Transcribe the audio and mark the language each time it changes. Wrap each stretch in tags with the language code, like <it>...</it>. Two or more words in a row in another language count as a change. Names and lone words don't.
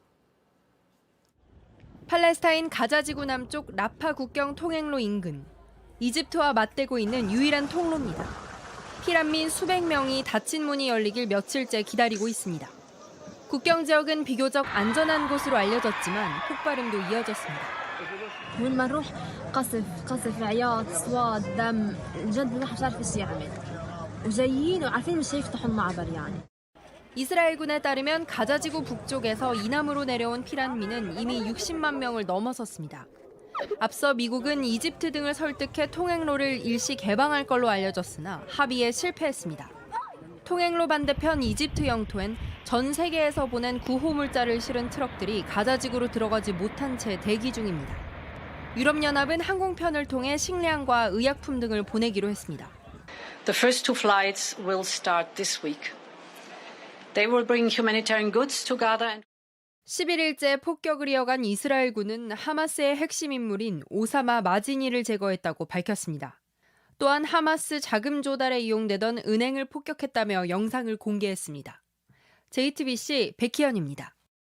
<ko>팔레스타인 가자 지구 남쪽 라파 국경 통행로 인근. 이집트와 맞대고 있는 유일한 통로입니다. 피난민 수백 명이 닫힌 문이 열리길 며칠째 기다리고 있습니다. 국경 지역은 비교적 안전한 곳으로 알려졌지만 폭발음도 이어졌습니다.</ko> <ar>وين ما نروح قصف عياط اصوات دم الجد ما صار في السيارة وجايين وعارفين مش هيفتحوا المعبر يعني.</ar> <ko>이스라엘군에 따르면 가자지구 북쪽에서 이남으로 내려온 피난민은 이미 60만 명을 넘어섰습니다. 앞서 미국은 이집트 등을 설득해 통행로를 일시 개방할 걸로 알려졌으나 합의에 실패했습니다. 통행로 반대편 이집트 영토엔 전 세계에서 보낸 구호물자를 실은 트럭들이 가자지구로 들어가지 못한 채 대기 중입니다. 유럽연합은 항공편을 통해 식량과 의약품 등을 보내기로 했습니다.</ko> <en>The first two flights will start this week. They will bring humanitarian goods to Gaza.</en> <ko>11일째 폭격을 이어간 이스라엘군은 하마스의 핵심 인물인 오사마 마지니를 제거했다고 밝혔습니다. 또한 하마스 자금 조달에 이용되던 은행을 폭격했다며 영상을 공개했습니다. JTBC 백희연입니다.</ko>